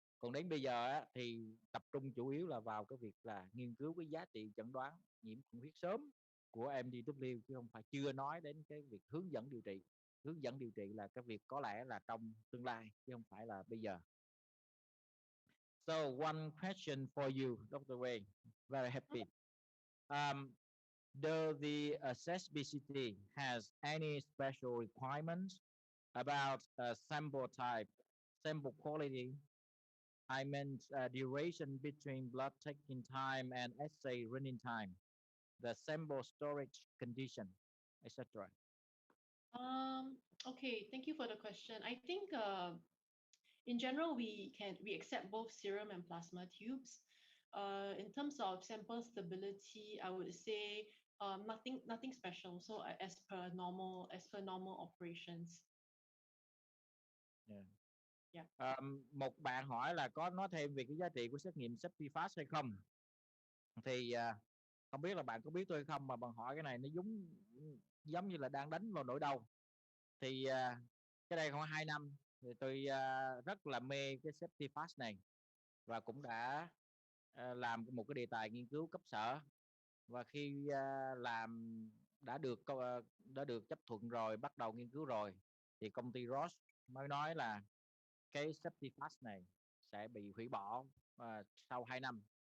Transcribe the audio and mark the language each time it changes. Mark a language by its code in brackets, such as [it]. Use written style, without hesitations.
[vi] Còn đến bây giờ á, thì tập trung chủ yếu là vào cái việc là nghiên cứu cái giá trị chẩn đoán nhiễm khuẩn huyết sớm của MDW, chứ không phải chưa nói đến cái việc hướng dẫn điều trị. Hướng dẫn điều trị là cái việc có lẽ là trong tương lai chứ không phải là bây giờ. [en] So one question for you, Dr. Wei. Very happy. Um, does the PCT has any special requirements about sample type, sample quality? I meant duration between blood taking time and assay running time, the sample storage condition, etc. Okay, thank you for the question. I think in general we accept both serum and plasma tubes. In terms of sample stability, I would say nothing special. So as per normal operations. Yeah. Yeah. [vi] Một bạn hỏi là có nói thêm về cái giá trị của xét nghiệm safety fast hay không? Thì không biết là bạn có biết tôi hay không, mà bạn hỏi cái này nó giống như là đang đánh vào nỗi đau. Thì cái đây khoảng 2 năm thì tôi rất là mê cái safety fast này, và cũng đã làm một cái đề tài nghiên cứu cấp sở, và khi làm đã được chấp thuận rồi, bắt đầu nghiên cứu rồi, thì công ty Roche mới nói là cái safety fast này sẽ bị hủy bỏ sau 2 năm.